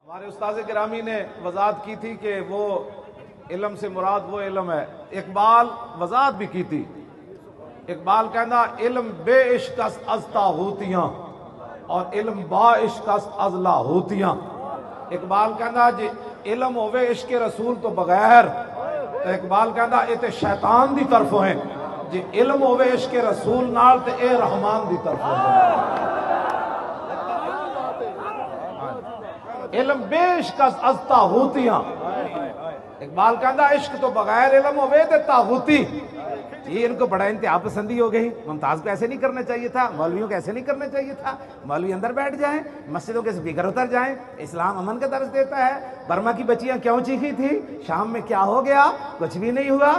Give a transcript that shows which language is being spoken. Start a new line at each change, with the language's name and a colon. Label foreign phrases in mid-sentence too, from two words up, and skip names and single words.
Urdu: ہمارے استاذ گرامی نے وضاحت کی تھی کہ وہ علم سے مراد وہ علم ہے. اقبال وضاحت بھی کی تھی. اقبال کہنا
Persian: علم بے عشق از طاغوتیاں
Urdu: اور
Persian: علم با عشق از لاہوتیاں.
Punjabi: اقبال کہنا جی علم ہوئے عشق رسول تو بغیر تو اقبال کہنا یہ تے شیطان دی طرفوں ہیں. جی علم ہوئے عشق رسول نال تے اے رحمان دی طرفوں ہیں.
Persian: علم بے عشق از طاغوتیاں.
Punjabi: اقبال کہنا عشق تو بغیر علم ہوئے تے طاغوتی.
Urdu: یہ ان کو بڑا انتہا پسندی ہو گئی. ممتاز کو ایسے نہیں کرنا چاہیے تھا, مولویوں کو ایسے نہیں کرنا چاہیے تھا. مولوی اندر بیٹھ جائیں, مسجدوں کے سپیکر اتر جائیں. اسلام امن کا درس دیتا ہے. برما کی بچیاں کیوں چیخی تھی, شام میں کیا ہو گیا, کچھ بھی نہیں ہوا.